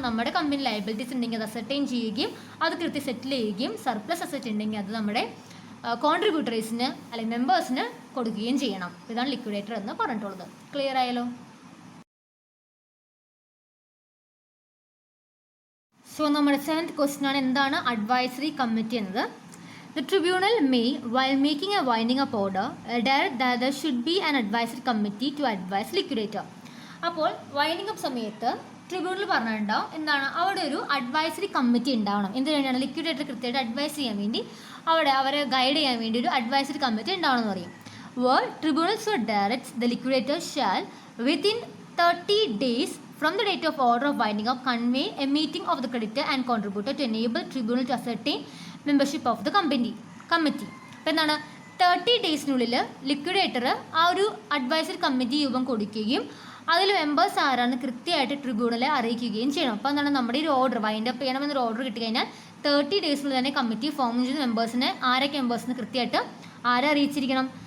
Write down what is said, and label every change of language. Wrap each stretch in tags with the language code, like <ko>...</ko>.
<ml>നമ്മുടെ company liabilities ഉണ്ടെങ്കിൽ അത് അസർട്ടൈൻ ചെയ്യുകയും അത് കൃത്യം സെറ്റിൽ ചെയ്യുകയും സർപ്ലസ് അസറ്റ് ഉണ്ടെങ്കിൽ അത് നമ്മുടെ കോൺട്രിബ്യൂട്ടറീസിന് അല്ലെങ്കിൽ മെമ്പേഴ്സിന് കൊടുക്കുകയും ചെയ്യണം. ഇതാണ് ലിക്വിഡേറ്റർ എന്ന് പറഞ്ഞിട്ടുള്ളത്. ക്ലിയർ ആയല്ലോ? സോ നമ്മുടെ 7th ക്വസ്റ്റ്യൻ ആണ്, എന്താണ് അഡ്വൈസറി കമ്മിറ്റി എന്നത്?</ml> <en>The tribunal may, while making a winding up order, direct that there should be an advisory committee to advise liquidator.</en> <ml>അപ്പോൾ വൈൻഡിങ് അപ്പ് സമയത്ത് ട്രിബ്യൂണൽ പറഞ്ഞിട്ടുണ്ടാവും എന്താണ്, അവിടെ ഒരു അഡ്വൈസറി കമ്മിറ്റി ഉണ്ടാവണം. എന്തിനു വേണ്ടിയാണ്? ലിക്വിഡേറ്റർ കൃത്യമായിട്ട് അഡ്വൈസ് ചെയ്യാൻ വേണ്ടി, അവരെ ഗൈഡ് ചെയ്യാൻ വേണ്ടി ഒരു അഡ്വൈസറി കമ്മിറ്റി ഉണ്ടാവണം എന്ന് പറയും.</ml> <en>Tribunal so directs the liquidator shall within 30 days from the date of order of winding up convey a meeting of the creditor and contributor to enable tribunal to ascertain membership of the committee.</en> <ml>അപ്പോൾ എന്താണ്, 30 ഡേയ്സിനുള്ളിൽ liquidator ആ ഒരു advisory committee രൂപം കൊടുക്കുകയും അതിൽ members ആരാണ് കൃത്യമായിട്ട് ട്രിബ്യൂണലെ അറിയിക്കുകയും ചെയ്യണം. അപ്പോൾ എന്താണ്, നമ്മുടെ ഒരു ഓർഡർ വൈൻഡ് അപ്പ് ചെയ്യണമെന്നൊരു ഓർഡർ കിട്ടിക്കഴിഞ്ഞാൽ 30 ഡേയ്സിനുള്ളിൽ തന്നെ കമ്മിറ്റി ഫോം ചെയ്ത് മെമ്പേഴ്സിനെ ആരൊക്കെ മെമ്പേഴ്സിന് കൃത്യമായിട്ട് ആരെ അറിയിച്ചിരിക്കണം?</ml>